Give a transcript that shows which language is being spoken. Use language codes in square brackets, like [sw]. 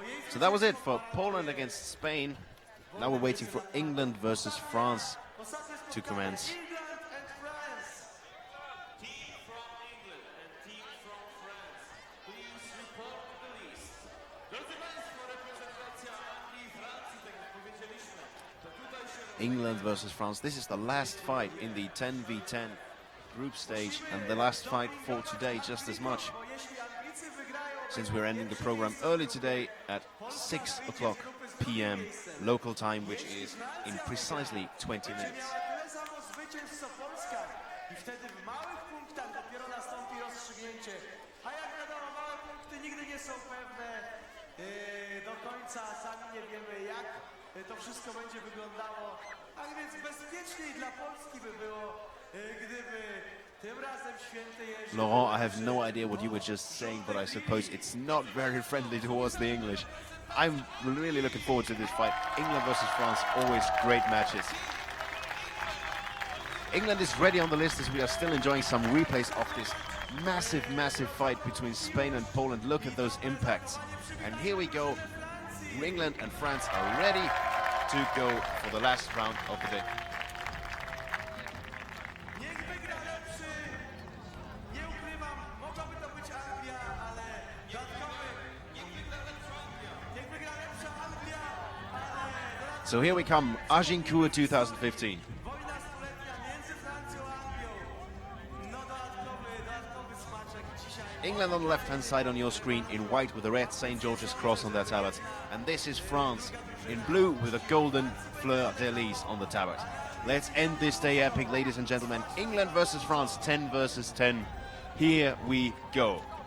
[en] So that was it for Poland against Spain. Now we're waiting for England versus France to commence. Team from England and team from France, please report to the list. [pl] Drodzy Państwo, reprezentacja Anglii i Francji, tak jak powiedzieliśmy, to tutaj się [en] England versus France. This is the last fight in the 10v10 group stage, and the last fight for today just as much, since we're ending the program early today at 6 o'clock p.m. local time, which is in precisely 20 minutes. [pl] I wtedy w małych punktach dopiero nastąpi rozstrzygnięcie. A jak wiadomo, małe punkty nigdy nie są pewne do końca. Sami nie wiemy, jak to wszystko będzie wyglądało. Tak więc bezpieczniej dla Polski by było, gdyby tym razem święty Jerzy... [en] Laurent, I have no idea what you were just saying, but I suppose it's not very friendly towards the English. I'm really looking forward to this fight. England versus France, always great matches. England is ready on the list as we are still enjoying some replays of this massive, massive fight between Spain and Poland. Look at those impacts. And here we go. England and France are ready to go for the last round of the day. [pl] Niech wygra lepszy! Nie ukrywam, mogłaby to być Anglia, ale [en] So here we come, Agincourt 2015. [pl] Wojna stuletnia między Francją a Anglią. No dodatkowy smaczek dzisiaj. [en] England on the left-hand side on your screen in white with a red St. George's cross on their tablet. And this is France in blue with a golden fleur-de-lis on the tablet. Let's end this day epic, ladies and gentlemen. England versus France, 10 versus 10. Here we go.